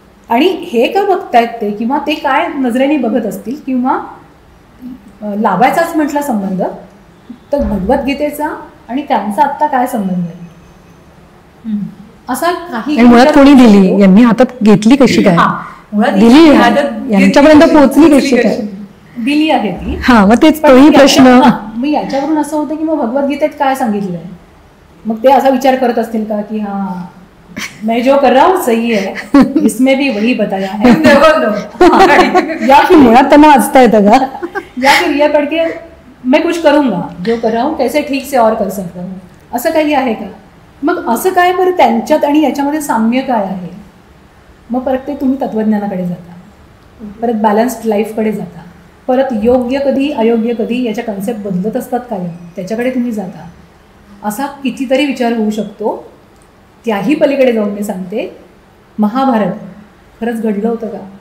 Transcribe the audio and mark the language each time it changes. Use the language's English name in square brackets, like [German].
[Marathi] आणि हे का बघतायत ते, किंवा ते काय नजरेने बघत असतील, किंवा लावायचाच म्हटला संबंध तर भगवद्गीतेचा आणि त्यांचा आत्ता काय संबंध आहे असा काही. मुळात कोणी दिली, यांनी हातात घेतली कशी काय, दिली यांच्यापर्यंत पोहोचली कशी काय, दिली आहे ती. हा, मग तेच तोही प्रश्न. मग याच्यावरून असं होतं की मग भगवद्गीतेत काय सांगितलंय, मग ते असा विचार करत असतील का की हा [Hindi] मैं जो कर रहा हूँ सही है, इसमें भी वही बताया है. या फिर [Marathi] मुळात त्यांना वाचता येतं का? [Hindi] या फिर ये पढ़ के मैं कुछ करूंगा, जो कर रहा हूँ कैसे ठीक से और कर सकता हूँ, [Marathi] असं काही आहे का? मग असं काय बरं त्यांच्यात आणि याच्यामध्ये साम्य काय आहे? मग परत ते तुम्ही तत्वज्ञानाकडे जाता, परत बॅलन्स्ड लाईफकडे जाता, परत योग्य कधी अयोग्य कधी याच्या कन्सेप्ट बदलत असतात कायम, त्याच्याकडे तुम्ही जाता. असा कितीतरी विचार होऊ शकतो. त्याही पलीकडे जाऊन मी सांगते, महाभारत खरंच घडलं होतं का?